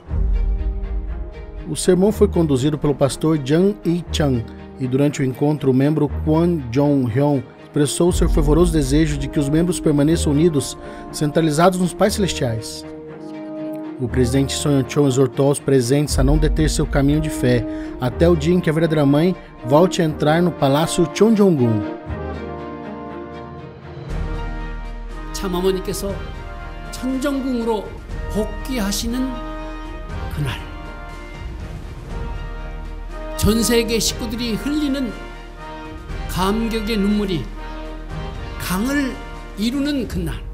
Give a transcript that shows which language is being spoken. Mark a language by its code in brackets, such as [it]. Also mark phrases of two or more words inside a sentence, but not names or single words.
[pt] O sermão foi conduzido pelo pastor Jang I-chang e durante o encontro o membro Kwon Jong-hyun expressou seu fervoroso desejo de que os membros permaneçam unidos, centralizados nos pais celestiais. O presidente Soyeon-chon exortou aos presentes a não deter seu caminho de fé até o dia em que a verdadeira mãe volte a entrar no palácio Cheonjong-gun. [ko] 참어머니께서 천정궁으로 복귀하시는 그날, 전 세계 식구들이 흘리는 감격의 눈물이 강을 이루는 그날,